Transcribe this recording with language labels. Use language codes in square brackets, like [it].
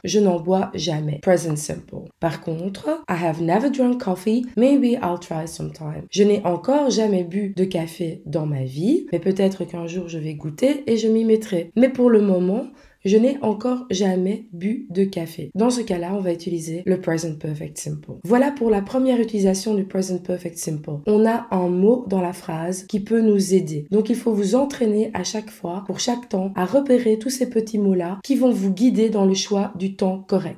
[fr] Je n'en bois jamais. Present simple. Par contre, [en] I have never drunk coffee, maybe I'll try sometime. [fr] Je n'ai encore jamais bu de café dans ma vie, mais peut-être qu'un jour je vais goûter et je m'y mettrai. Mais pour le moment, je n'ai encore jamais bu de café. Dans ce cas-là, on va utiliser le present perfect simple. Voilà pour la première utilisation du present perfect simple. On a un mot dans la phrase qui peut nous aider. Donc il faut vous entraîner à chaque fois, pour chaque temps, à repérer tous ces petits mots-là qui vont vous guider dans le choix du temps correct.